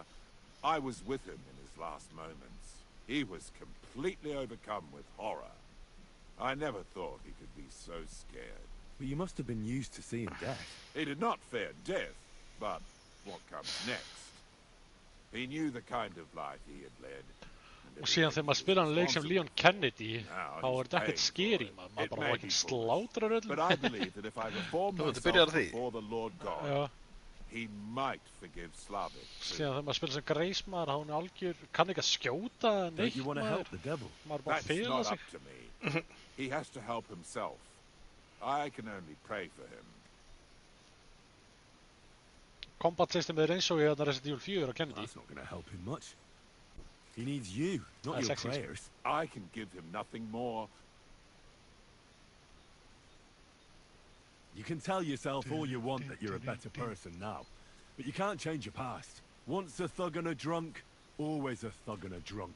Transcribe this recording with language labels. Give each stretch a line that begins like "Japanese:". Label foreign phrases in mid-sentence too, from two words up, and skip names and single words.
English: I was with him in his last moments. He was completely overcome with horror. I never thought he could be so scared. But you must have been used to seeing death. He did not fear death, but what comes next? He knew the kind of life he had led.
Icelandic: Og síðan þegar maður spila hann leik sem Leon Kennedy, þá þetta ekkert scary, maður bara ekki slátrar öllum.
English: But I believe that if I reform myself before the Lord God, he might forgive Slavik.
Icelandic: Síðan þegar maður spila sem Grace maður, hann algjör, kann ekki að skjóta neitt maður. Maður bara fela sig.
English: That's not up to me. He has to help himself. I can only pray for him. Combat system
Icelandic: er eins og í Resident Evil 4 á Kennedy.
English: That's not going to help him much. He needs you, not your prayers. I can give him nothing more. You can tell yourself all you want that you're a better person now, but you can't change your past. Once a thug and a drunk, Always a thug and a drunk.